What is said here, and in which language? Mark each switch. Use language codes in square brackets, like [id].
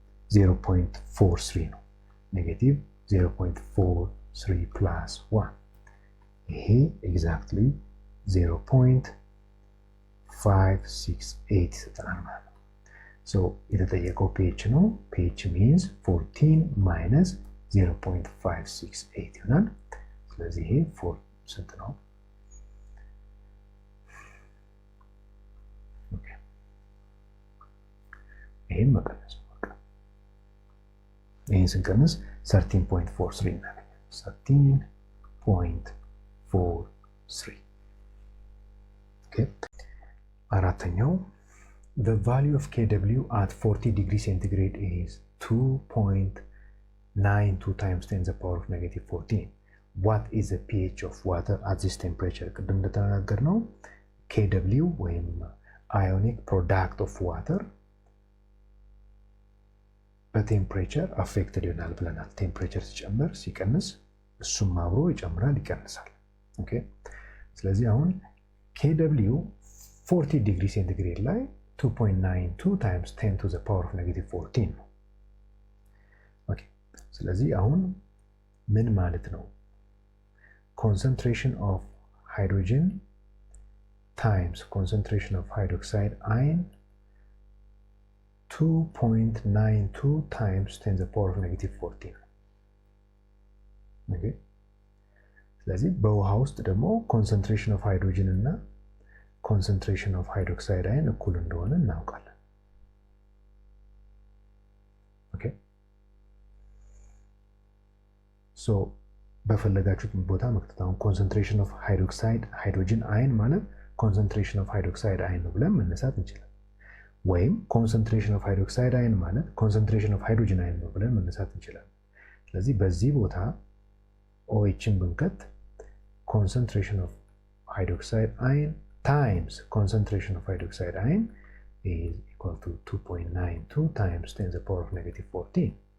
[am] 0.43 ነው። ኔጌቲቭ 0.43 plus 1 ይሄ ኤግዛክትሊ 0.568 ይሰጠናል ማለት ነው። so የተጠየቀው pH ነው። [en] pH means 14 minus 0.568 [am] ይሆናል። ስለዚህ ይሄ 4 ስንት ነው? ኦኬ ይሄን መቀነስ ነው። ይሄን ስንቀንስ 13.43 እናገኛለን። 13.43 ኦኬ አራተኛው [en] the value of Kw at 40 degrees centigrade is 2.92 times 10 to the power of -14. What is the pH of water at this temperature? [am] ቅድም እንደተነጋገርነው Kw ወይም [en] ionic product of water [am] በቴምፕሬቸር አፌክትድ ይሆናል ብለናል። ቴምፕሬቸር ሲጨምር ሲቀንስ እሱም አብሮ ይጨምራል ይቀንሳል። ኦኬ ስለዚህ አሁን Kw 40 ዲግሪ ሴንቲግሬድ ላይ [en] 2.92 times 10 to the power of -14 [am] ነው። ኦኬ ስለዚህ አሁን ምን ማለት ነው? concentration of [en] hydrogen times concentration of hydroxide ion 2.92 times 10 to the power of negative 14. Okay. [am] ስለዚህ በውሃ ውስጥ ደግሞ concentration of hydrogen እና [en] concentration of hydroxide ion [am] እኩል እንደሆነ እናውቃለን። Okay. So በፈለጋችሁት ቦታ መክተታውን concentration of hydrogen ion ማለት [en] concentration of hydroxide ion ነው ብለን መነሳት እንችላለን። ወይም concentration of hydroxide ion ማለት concentration of hydrogen ion ነው ብለን መነሳት እንችላለን። ስለዚህ በዚህ ቦታ OHን ብንከት concentration of hydroxide ion times concentration of hydroxide ion is equal to 2.92 times 10 to the power of negative 14.